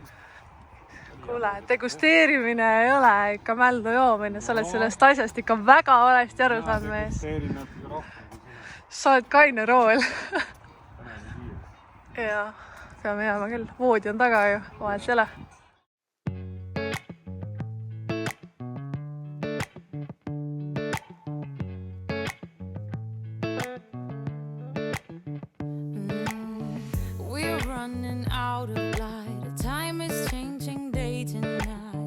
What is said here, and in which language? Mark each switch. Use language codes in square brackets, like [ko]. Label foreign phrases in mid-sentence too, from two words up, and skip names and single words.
[et] Kuule, degusteerimine ei ole ikka mällu joomine, sa oled sellest asjast ikka väga valesti aru saanud mees. Degusteerin natuke rohkem. Sa oled kaine rool. Jaa, peame jääma küll. Voodi on taga ju, vahet ei ole. [en] We're running out of light. Time is changing day to night.